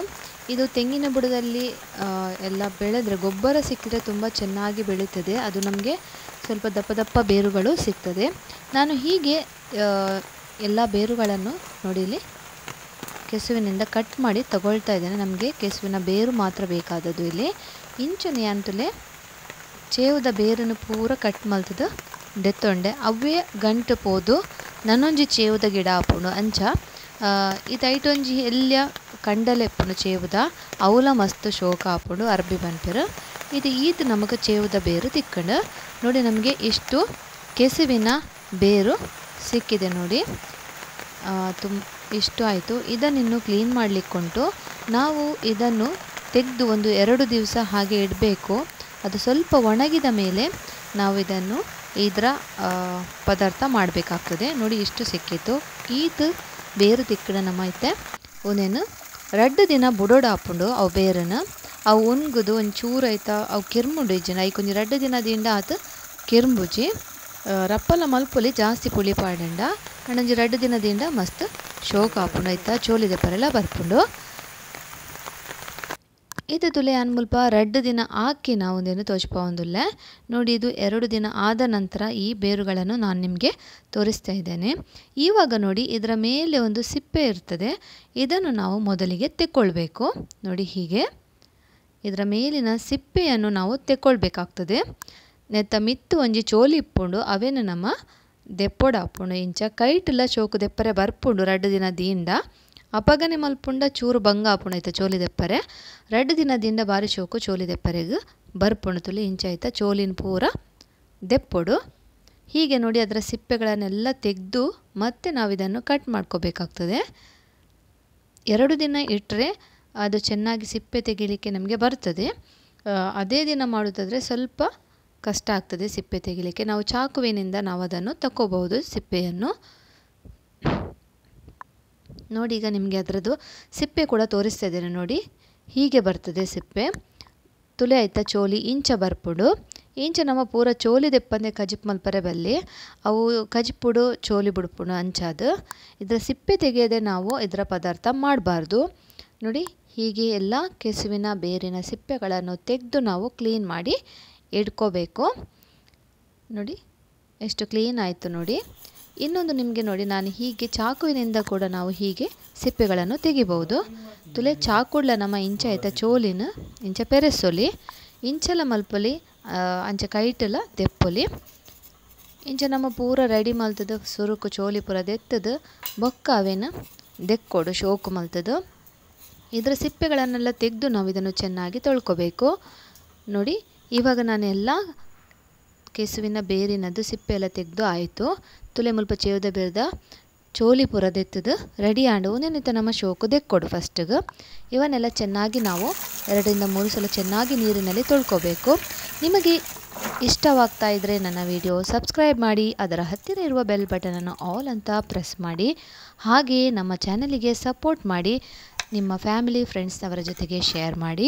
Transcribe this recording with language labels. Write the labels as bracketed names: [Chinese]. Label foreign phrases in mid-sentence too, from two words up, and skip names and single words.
[Kannada] ಇದು ತೆಂಗಿನ ಬುಡದಲ್ಲಿ ಎಲ್ಲ ಬೆಳೆದರೆ ಗೊಬ್ಬರ ಸಿಕ್ಕಿದ್ರೆ ತುಂಬ ಚೆನ್ನಾಗಿ ಬೆಳೀತದೆ. ಅದು ನಮಗೆ ಸ್ವಲ್ಪ ದಪ್ಪ ದಪ್ಪ ಬೇರುಗಳು ಸಿಗ್ತದೆ. ನಾನು ಹೀಗೆ ಎಲ್ಲ ಬೇರುಗಳನ್ನು ನೋಡಿ ಇಲ್ಲಿ ಕೆಸುವಿನಿಂದ ಕಟ್ ಮಾಡಿ ತಗೊಳ್ತಾ ಇದ್ದೇನೆ. ನಮಗೆ ಕೆಸುವಿನ ಬೇರು ಮಾತ್ರ ಬೇಕಾದದ್ದು ಇಲ್ಲಿ. [Tulu] ಇಂಚನೆ ಅಂತಲೇ ಚೇವುದ ಬೇರನ್ನು ಪೂರ ಕಟ್ ಮಲ್ತದ ಡೆತ್ತೊಂಡೆ ಅವೇ ಗಂಟು ಪೋದು ನನ್ನೊಂಜಿ ಚೇವುದ ಗಿಡ ಹಾಪುಂಡು ಅಂಚ ಇದೈಟೊಂಜಿ ಎಲ್ಯ ಕಂಡಲೆಪ್ಪುಂಡು ಚೇವುದ ಅವಲ ಮಸ್ತ್ ಶೋಕ ಹಾಪುಂಡು ಅರ್ಬಿ ಬನ್ಪೆರು. ಇದು ಈದ್ ನಮಗೆ ಚೇವುದ ಬೇರು ತಿಕ್ಕಂಡು. [Kannada] ನೋಡಿ, ನಮಗೆ ಇಷ್ಟು ಕೆಸುವಿನ ಬೇರು ಸಿಕ್ಕಿದೆ. ನೋಡಿ, ಇಷ್ಟು ಆಯಿತು. ಇದನ್ನಿನ್ನು ಕ್ಲೀನ್ ಮಾಡಲಿಕ್ಕುಂಟು. ನಾವು ಇದನ್ನು ತೆಗೆದು ಒಂದು 2 ದಿವಸ ಹಾಗೆ ಇಡಬೇಕು. ಅದು ಸ್ವಲ್ಪ ಒಣಗಿದ ಮೇಲೆ ನಾವು ಇದನ್ನು ಇದರ ಪದಾರ್ಥ ಮಾಡಬೇಕಾಗ್ತದೆ. ನೋಡಿ, ಇಷ್ಟು ಸಿಕ್ಕಿತ್ತು. [Tulu] ಇದು ಬೇರು ತಿಕ್ಕಡ ನಮ್ಮ ಐತೆ ಒಂದೇನು 2 ದಿನ ಬುಡೋಡು ಹಾಪುಂಡು ಅವು ಬೇರನ್ನು ಅವು ಒಣಗುದು ಒಂಚೂರು ಆಯ್ತಾ ಅವು ಕಿರ್ಮುಂಡು ಇಜ್ಜಿನ ಐಕೊಂಜಿ 2 ದಿನದಿಂದ ಆತು ಕಿರ್ಂಬುಜಿ ರಪ್ಪಲ ಮಲ್ಪೊಲಿ ಜಾಸ್ತಿ ಪುಳಿ ಪಾಡಂಡ ಅಂಡೊಂಜಿ 2 ದಿನದಿಂದ ಮಸ್ತ್ ಶೋಕ ಹಾಪುಂಡು ಆಯ್ತಾ ಚೋಲಿದೆ ಪರೆಲ್ಲ ಬರ್ಪುಂಡು. ಇದು ತುಲೆ ಅನ್ ಮುಲ್ಪ 2 ದಿನ ಹಾಕಿ ನಾವು ಒಂದೇನು ತೋಚ್ಪೊಂದುಲ್ಲೆ. [Kannada] ನೋಡಿ, ಇದು 2 ದಿನ ಆದ ನಂತರ ಈ ಬೇರುಗಳನ್ನು ನಾನು ನಿಮಗೆ ತೋರಿಸ್ತಾ ಇದ್ದೇನೆ. ಇವಾಗ ನೋಡಿ, ಇದರ ಮೇಲೆ ಒಂದು ಸಿಪ್ಪೆ ಇರ್ತದೆ. ಇದನ್ನು ನಾವು ಮೊದಲಿಗೆ ತೆಕ್ಕೊಳ್ಬೇಕು. ನೋಡಿ, ಹೀಗೆ ಇದರ ಮೇಲಿನ ಸಿಪ್ಪೆಯನ್ನು ನಾವು ತೆಕ್ಕೊಳ್ಬೇಕಾಗ್ತದೆ. [Tulu] ನೆತ್ತ ಮಿತ್ತು ಒಂಜಿ ಚೋಲಿ ಇಪ್ಪುಂಡು ಅವೇನು ನಮ್ಮ ದೆಪ್ಪೊಡ ಹಾಪುಂಡು. ಇಂಚ ಕೈಟೆಲ್ಲ ಚೋಕು ದೆಪ್ಪರೆ ಬರ್ಪುಂಡು 2 ದಿನದಿಂದ ಅಪಗನೆ ಮಲ್ಪುಂಡ ಚೂರು ಬಂಗ ಹಾಪುಂಡು ಆಯ್ತಾ ಚೋಲಿ ದೆಪ್ಪರೆ 2 ದಿನದಿಂದ ಬಾರಿ ಶೋಕು ಚೋಲಿ ದೆಪ್ಪರೆಗೆ ಬರ್ಪುಂಡು ತುಲಿ ಇಂಚ ಆಯ್ತಾ ಚೋಲಿನ ಪೂರ ದೆಪ್ಪೊಡು. [Kannada] ಹೀಗೆ ನೋಡಿ, ಅದರ ಸಿಪ್ಪೆಗಳನ್ನೆಲ್ಲ ತೆಗೆದು ಮತ್ತೆ ನಾವು ಇದನ್ನು ಕಟ್ ಮಾಡ್ಕೋಬೇಕಾಗ್ತದೆ. 2 ದಿನ ಇಟ್ಟರೆ ಅದು ಚೆನ್ನಾಗಿ ಸಿಪ್ಪೆ ತೆಗಿಲಿಕ್ಕೆ ನಮಗೆ ಬರ್ತದೆ. ಅದೇ ದಿನ ಮಾಡೋದಾದರೆ ಸ್ವಲ್ಪ ಕಷ್ಟ ಆಗ್ತದೆ ಸಿಪ್ಪೆ ತೆಗಿಲಿಕ್ಕೆ. ನಾವು ಚಾಕುವಿನಿಂದ ನಾವು ಅದನ್ನು ತಗೋಬಹುದು ಸಿಪ್ಪೆಯನ್ನು. ನೋಡಿ, ಈಗ ನಿಮಗೆ ಅದರದ್ದು ಸಿಪ್ಪೆ ಕೂಡ ತೋರಿಸ್ತಾ ಇದ್ದೇನೆ. ನೋಡಿ, ಹೀಗೆ ಬರ್ತದೆ ಸಿಪ್ಪೆ [Tulu] ತುಲೆ ಆಯ್ತಾ ಚೋಲಿ ಇಂಚ ಬರ್ಪುಡು. ಇಂಚ ನಮ್ಮ ಪೂರ ಚೋಲಿ ದೆಪ್ಪಂದೆ ಕಜಿಪ್ ಮಲ್ಪರೆ ಬಲ್ಲಿ ಅವು ಕಜಿಪುಡು ಚೋಲಿ ಬಿಡ್ಪುಡು ಅಂಚಾದು. [Kannada] ಇದರ ಸಿಪ್ಪೆ ತೆಗೆಯದೆ ನಾವು ಇದರ ಪದಾರ್ಥ ಮಾಡಬಾರ್ದು. ನೋಡಿ, ಹೀಗೆ ಎಲ್ಲ ಕೆಸುವಿನ ಬೇರಿನ ಸಿಪ್ಪೆಗಳನ್ನು ತೆಗೆದು ನಾವು ಕ್ಲೀನ್ ಮಾಡಿ ಇಟ್ಕೋಬೇಕು. ನೋಡಿ, ಎಷ್ಟು ಕ್ಲೀನ್ ಆಯಿತು ನೋಡಿ. ಇನ್ನೊಂದು ನಿಮಗೆ ನೋಡಿ, ನಾನು ಹೀಗೆ ಚಾಕುವಿನಿಂದ ಕೂಡ ನಾವು ಹೀಗೆ ಸಿಪ್ಪೆಗಳನ್ನು ತೆಗಿಬಹುದು. [Tulu] ತುಲೆ ಚಾಕುಡ್ಲ ನಮ್ಮ ಇಂಚ ಆಯ್ತಾ ಚೋಲಿನ ಇಂಚ ಪೆರೆಸೊಲಿ ಇಂಚಲ ಮಲ್ಪೊಲಿ ಅಂಚ ಕೈಟಲ ದೆಪ್ಪೊಲಿ ಇಂಚ ನಮ್ಮ ಪೂರ ರೆಡಿ ಮಲ್ತದ ಸುರುಕು ಚೋಲಿ ಪೂರ ದೆತ್ತದು ಬೊಕ್ಕ ಅವೇನು ದೆಕ್ಕೊಡು ಶೋಕು ಮಲ್ತದು. [Kannada] ಇದರ ಸಿಪ್ಪೆಗಳನ್ನೆಲ್ಲ ತೆಗೆದು ನಾವು ಇದನ್ನು ಚೆನ್ನಾಗಿ ತೊಳ್ಕೊಬೇಕು. ನೋಡಿ ಇವಾಗ ನಾನೆಲ್ಲ ಕೆಸುವಿನ ಬೇರಿನದ್ದು ಸಿಪ್ಪೆ ಎಲ್ಲ ತೆಗೆದು ಆಯಿತು. [Tulu] ತುಲೆ ಮುಲ್ಪ ಚೇವ್ದ ಬೇರ್ದ ಚೋಲಿ ಪೂರ ದೆತ್ತದು ರೆಡಿ ಆಂಡು ಒಂದೇನಿತ್ತ ನಮ್ಮ ಶೋಕು ದೆಕ್ಕೊಡು ಫಸ್ಟಿಗೆ. [Kannada] ಇವನ್ನೆಲ್ಲ ಚೆನ್ನಾಗಿ ನಾವು 2-3 ಸಲ ಚೆನ್ನಾಗಿ ನೀರಿನಲ್ಲಿ ತೊಳ್ಕೊಬೇಕು. ನಿಮಗೆ ಇಷ್ಟವಾಗ್ತಾ ಇದ್ದರೆ ನನ್ನ ವಿಡಿಯೋ ಸಬ್ಸ್ಕ್ರೈಬ್ ಮಾಡಿ, ಅದರ ಹತ್ತಿರ ಇರುವ ಬೆಲ್ ಬಟನನ್ನು ಆಲ್ ಅಂತ ಪ್ರೆಸ್ ಮಾಡಿ, ಹಾಗೆಯೇ ನಮ್ಮ ಚಾನಲಿಗೆ ಸಪೋರ್ಟ್ ಮಾಡಿ, ನಿಮ್ಮ ಫ್ಯಾಮಿಲಿ ಫ್ರೆಂಡ್ಸ್ನವರ ಜೊತೆಗೆ ಶೇರ್ ಮಾಡಿ.